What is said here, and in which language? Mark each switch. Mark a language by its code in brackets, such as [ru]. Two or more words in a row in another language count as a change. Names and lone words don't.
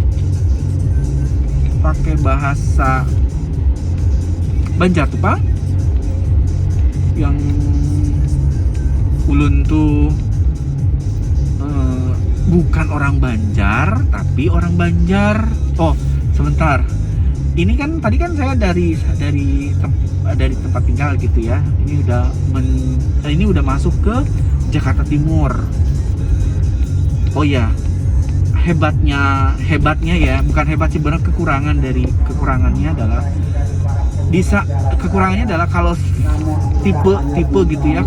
[id] pakai bahasa Banjar tuh Pak, yang ulun tuh bukan orang Banjar tapi orang Banjar. Oh sebentar, ini kan tadi kan saya dari tempat tinggal gitu ya. Ini udah masuk ke Jakarta Timur. Oh ya, hebatnya ya, bukan hebat sih, benar kekurangannya adalah kalau tipe gitu ya.